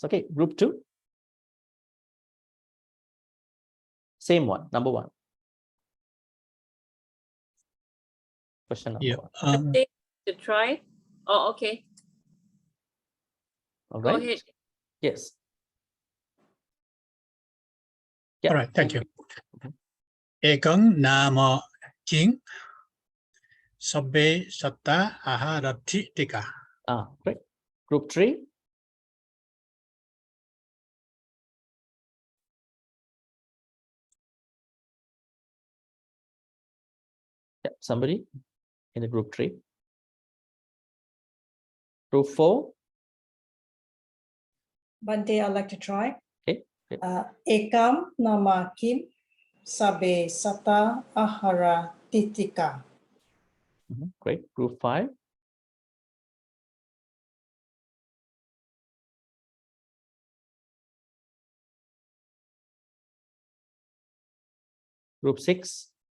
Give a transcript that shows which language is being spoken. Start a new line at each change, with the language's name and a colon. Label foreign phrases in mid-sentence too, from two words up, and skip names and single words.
English: Okay, group 2. Same one, number 1. Question number 1. To try. Oh, okay. All right. Go ahead. Yes. Yeah. All right. Thank you.
Pali: Ekang nama king sabbe satta aharatika.
English: Great. Group 3. Yeah, somebody in the group 3. Group 4. Bhante, I'd like to try. Okay.
Pali: Ekam nama kim sabe sata ahara titika.
English: Great. Group 5. Group 6.